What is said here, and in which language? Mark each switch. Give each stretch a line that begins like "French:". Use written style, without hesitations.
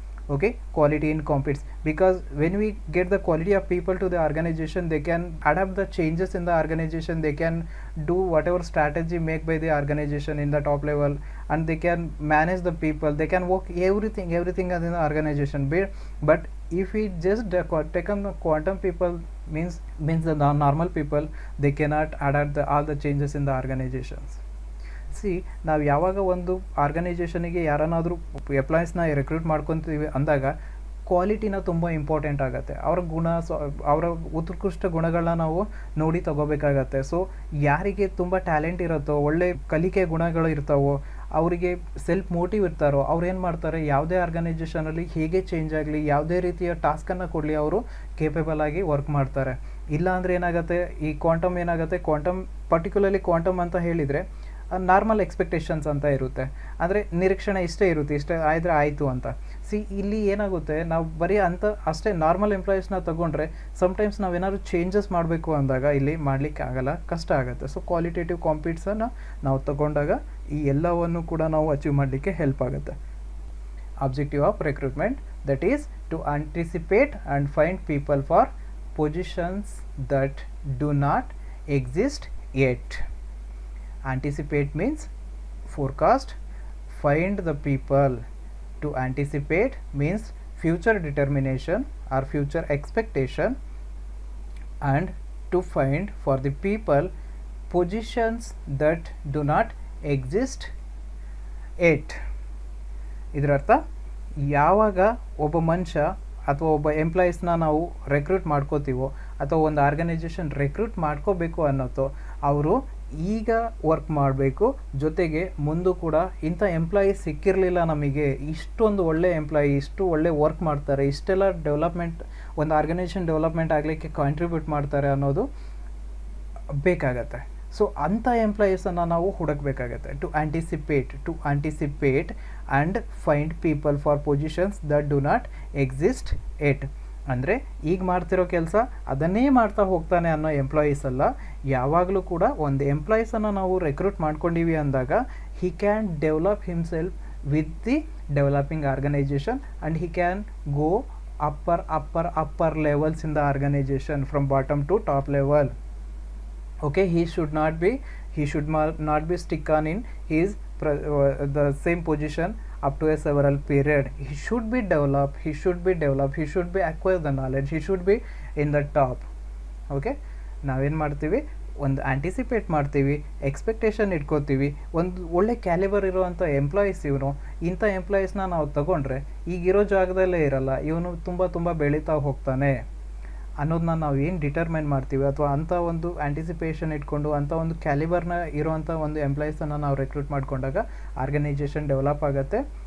English: Okay, quality in competes, because when we get the quality of people to the organization, they can adapt the changes in the organization, they can do whatever strategy made by the organization in the top level, and they can manage the people, they can work everything in the organization. But if we just take on the quantum people, means the normal people, they cannot adapt all the changes in the organizations.
Kannada: C ನಾವು ಯಾವಾಗ ಒಂದು ಆರ್ಗನೈಜೇಷನಿಗೆ ಯಾರನ್ನಾದರೂ ಎಂಪ್ಲಾಯೀಸ್ನ recruit ಮಾಡ್ಕೊತೀವಿ ಅಂದಾಗ ಕ್ವಾಲಿಟಿನ ತುಂಬ important ಆಗುತ್ತೆ. ಅವರ ಅವರ ಉತ್ಕೃಷ್ಟ ಗುಣಗಳನ್ನ ನಾವು ನೋಡಿ ತಗೋಬೇಕಾಗತ್ತೆ. ಸೊ ಯಾರಿಗೆ ತುಂಬ ಟ್ಯಾಲೆಂಟ್ ಇರುತ್ತೋ, ಒಳ್ಳೆ ಕಲಿಕೆ ಗುಣಗಳು ಇರ್ತಾವೋ, ಅವರಿಗೆ ಸೆಲ್ಫ್ ಮೋಟಿವ್ ಇರ್ತಾರೋ, ಅವ್ರು ಏನು ಮಾಡ್ತಾರೆ, ಯಾವುದೇ ಆರ್ಗನೈಜೇಷನಲ್ಲಿ ಹೇಗೆ ಚೇಂಜ್ ಆಗಲಿ, ಯಾವುದೇ ರೀತಿಯ ಟಾಸ್ಕನ್ನು ಕೊಡಲಿ, ಅವರು ಕೇಪೇಬಲ್ ಆಗಿ ವರ್ಕ್ ಮಾಡ್ತಾರೆ. ಇಲ್ಲ ಅಂದರೆ ಏನಾಗುತ್ತೆ, ಈ ಕ್ವಾಂಟಮ್ ಏನಾಗುತ್ತೆ, ಪರ್ಟಿಕ್ಯುಲರ್ಲಿ ಕ್ವಾಂಟಮ್ ಅಂತ ಹೇಳಿದರೆ ನಾರ್ಮಲ್ ಎಕ್ಸ್ಪೆಕ್ಟೇಷನ್ಸ್ ಅಂತ ಇರುತ್ತೆ. ಅಂದರೆ ನಿರೀಕ್ಷಣೆ ಇಷ್ಟೇ ಆದರೆ ಆಯಿತು ಅಂತ. ಇಲ್ಲಿ ಏನಾಗುತ್ತೆ, ನಾವು ಬರೀ ಅಷ್ಟೇ ನಾರ್ಮಲ್ ಎಂಪ್ಲಾಯೀಸ್ನ ತಗೊಂಡ್ರೆ ಸಮ್ಟೈಮ್ಸ್ ನಾವೇನಾದ್ರು ಚೇಂಜಸ್ ಮಾಡಬೇಕು ಅಂದಾಗ ಇಲ್ಲಿ ಮಾಡಲಿಕ್ಕೆ ಆಗಲ್ಲ, ಕಷ್ಟ ಆಗುತ್ತೆ. ಸೊ ಕ್ವಾಲಿಟೇಟಿವ್ ಕಾಂಪಿಟೇಷನ್ನ ನಾವು ತಗೊಂಡಾಗ ಈ ಎಲ್ಲವನ್ನು ಕೂಡ ನಾವು ಅಚೀವ್ ಮಾಡಲಿಕ್ಕೆ ಹೆಲ್ಪ್ ಆಗುತ್ತೆ.
English: Objective of recruitment, that is to anticipate and find people for positions that do not exist yet. Anticipate means forecast, find the people. To anticipate means future determination or future expectation, and to find for the people positions that do not exist yet.
Kannada: ಇದರರ್ಥ ಯಾವಾಗ ಒಬ್ಬ ಮನುಷ್ಯ ಅಥವಾ ಒಬ್ಬ ಎಂಪ್ಲಾಯೀಸ್ನ ನಾವು recruit ಮಾಡ್ಕೋತೀವೋ ಅಥವಾ ಒಂದು organisation recruit ಮಾಡ್ಕೋಬೇಕು ಅನ್ನೋದು, ಅವರು ಈಗ ವರ್ಕ್ ಮಾಡಬೇಕು, ಜೊತೆಗೆ ಮುಂದೂ ಕೂಡ ಇಂಥ ಎಂಪ್ಲಾಯೀಸ್ ಸಿಕ್ಕಿರಲಿಲ್ಲ ನಮಗೆ, ಇಷ್ಟೊಂದು ಒಳ್ಳೆ ಎಂಪ್ಲಾಯಿ, ಇಷ್ಟು ಒಳ್ಳೆ ವರ್ಕ್ ಮಾಡ್ತಾರೆ, ಇಷ್ಟೆಲ್ಲ ಡೆವಲಪ್ಮೆಂಟ್, ಒಂದು ಆರ್ಗನೈಜೇಷನ್ ಡೆವಲಪ್ಮೆಂಟ್ ಆಗಲಿಕ್ಕೆ ಕಾಂಟ್ರಿಬ್ಯೂಟ್ ಮಾಡ್ತಾರೆ ಅನ್ನೋದು ಬೇಕಾಗತ್ತೆ. ಸೊ ಅಂಥ ಎಂಪ್ಲಾಯೀಸನ್ನು ನಾವು ಹುಡುಕಬೇಕಾಗತ್ತೆ.
English: To anticipate and find people for positions that do not exist yet.
Kannada: ಅಂದರೆ ಈಗ ಮಾಡ್ತಿರೋ ಕೆಲಸ ಅದನ್ನೇ ಮಾಡ್ತಾ ಹೋಗ್ತಾನೆ ಅನ್ನೋ ಎಂಪ್ಲಾಯೀಸ್ ಅಲ್ಲ. ಯಾವಾಗಲೂ ಕೂಡ ಒಂದು ಎಂಪ್ಲಾಯೀಸನ್ನು ನಾವು ರೆಕ್ರೂಟ್ ಮಾಡ್ಕೊಂಡಿವಿ ಅಂದಾಗ
English: He can develop himself with the developing organization and he can go upper levels in the organization from bottom to top level. Okay, he should not be stick on in his the same position up to a several period. He should be developed, he should be acquire the knowledge, he should be in the top.
Kannada: Okay, ನಾವೇನು ಮಾಡ್ತೀವಿ, ಒಂದು anticipate ಮಾಡ್ತೀವಿ, expectation ಇಟ್ಕೋತೀವಿ, ಒಂದು ಒಳ್ಳೆ calibre ಇರುವಂಥ employees ಇವನು, ಇಂಥ ಎಂಪ್ಲಾಯೀಸ್ನ ನಾವು ತಗೊಂಡ್ರೆ ಈಗಿರೋ ಜಾಗದಲ್ಲೇ ಇರಲ್ಲ, ಇವನು ತುಂಬ ಬೆಳೀತಾ ಹೋಗ್ತಾನೆ ಅನ್ನೋದನ್ನ ನಾವು ಏನು ಡಿಟರ್ಮೈನ್ ಮಾಡ್ತೀವಿ, ಅಥವಾ ಅಂಥ ಒಂದು ಆಂಟಿಸಿಪೇಷನ್ ಇಟ್ಕೊಂಡು ಅಂಥ ಒಂದು ಕ್ಯಾಲಿಬರ್ನ ಇರುವಂಥ ಒಂದು ಎಂಪ್ಲಾಯೀಸನ್ನು ನಾವು ರೆಕ್ರೂಟ್ ಮಾಡ್ಕೊಂಡಾಗ ಆರ್ಗನೈಜೇಷನ್ ಡೆವಲಪ್ ಆಗುತ್ತೆ.